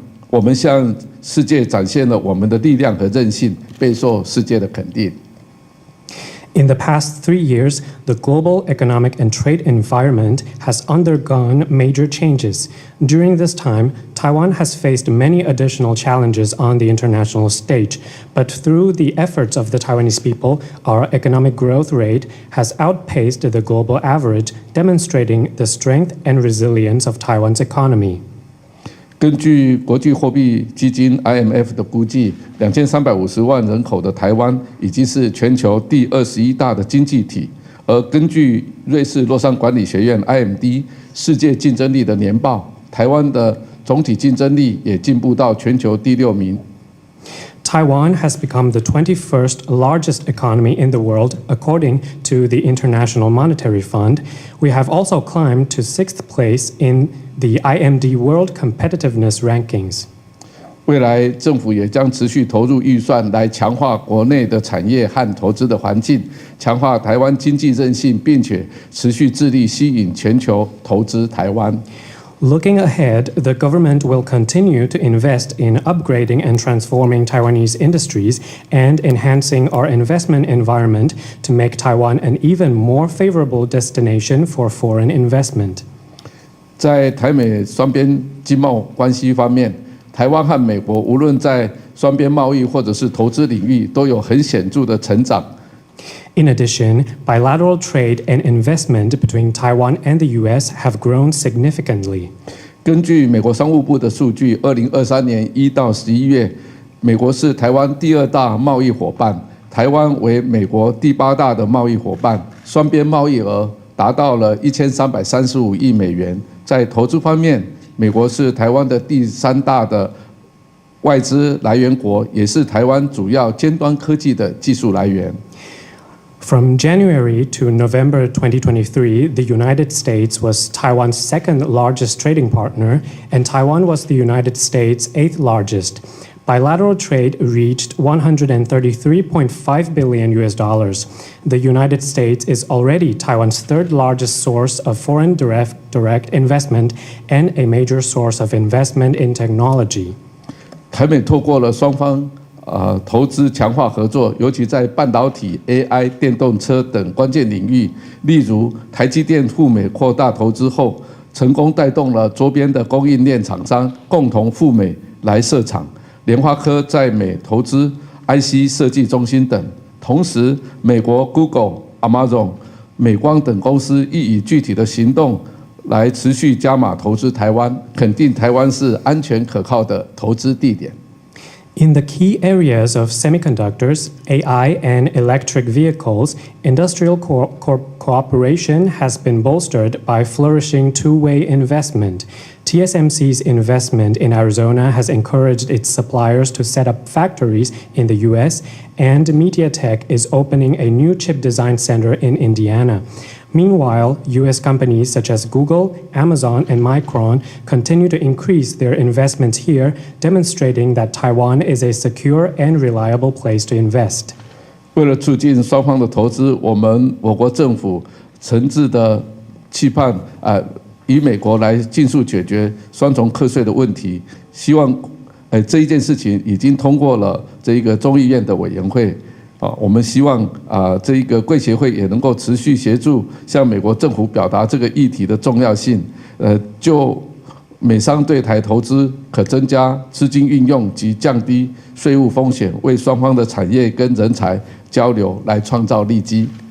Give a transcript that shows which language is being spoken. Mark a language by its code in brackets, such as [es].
[zh] 我们向世界展现了我们的力量和韧性，备受世界的肯定。 [en] In the past 3 years, the global economic and trade environment has undergone major changes. During this time, Taiwan has faced many additional challenges on the international stage, but through the efforts of the Taiwanese people, our economic growth rate has outpaced the global average, demonstrating the strength and resilience of Taiwan's economy. [zh] 根据国际货币基金 IMF 的估计，2350万人口的台湾已经是全球第21大的经济体。而根据瑞士洛桑管理学院 IMD 世界竞争力的年报，台湾的总体竞争力也进步到全球第6名。 [en] Taiwan has become the 21st largest economy in the world, according to the International Monetary Fund. We have also climbed to 6th place in the IMD World Competitiveness Rankings. [zh] 未来政府也将持续投入预算来强化国内的产业和投资的环境，强化台湾经济韧性，并且持续致力吸引全球投资台湾。 [en] Looking ahead, the government will continue to invest in upgrading and transforming Taiwanese industries and enhancing our investment environment to make Taiwan an even more favorable destination for foreign investment. [zh] 在台美双边经贸关系方面，台湾和美国无论在双边贸易或者是投资领域都有很显著的成长。 [en] In addition, bilateral trade and investment between Taiwan and the U.S. have grown significantly. [zh] 根据美国商务部的数据，2023年1到11月，美国是台湾第2大贸易伙伴，台湾为美国第8大的贸易伙伴，双边贸易额达到了1335亿美元。在投资方面，美国是台湾的第3大的外资来源国，也是台湾主要尖端科技的技术来源。 [en] From January to November 2023, the United States was Taiwan's 2nd largest trading partner, and Taiwan was the United States' 8th largest. Bilateral trade reached $133.5 billion. The United States is already Taiwan's 3rd largest source of foreign direct investment and a major source of investment in technology. [zh] 台美透过了双方投资强化合作，尤其在半导体、AI、电动车等关键领域。例如，台积电赴美扩大投资后，成功带动了周边的供应链厂商共同赴美来设厂。联发科在美投资 IC 设计中心等。同时，美国 Google、Amazon、美光等公司亦以具体的行动来持续加码投资台湾，肯定台湾是安全可靠的投资地点。 [en] In the key areas of semiconductors, AI, and electric vehicles, industrial cooperation has been bolstered by flourishing two-way investment. TSMC's investment in Arizona has encouraged its suppliers to set up factories in the US, and MediaTek is opening a new chip design center in Indiana. Meanwhile, US companies such as Google, Amazon, and Micron continue to increase their investments here, demonstrating that Taiwan is a secure and reliable place to invest. [zh] 为了促进双方的投资，我国政府诚挚的期盼以美国来尽速解决双重课税的问题。希望这一件事情已经通过了这一个众议院的委员会。我们希望这一个贵协会也能够持续协助向美国政府表达这个议题的重要性，就美商对台投资可增加资金运用及降低税务风险，为双方的产业跟人才交流来创造利基。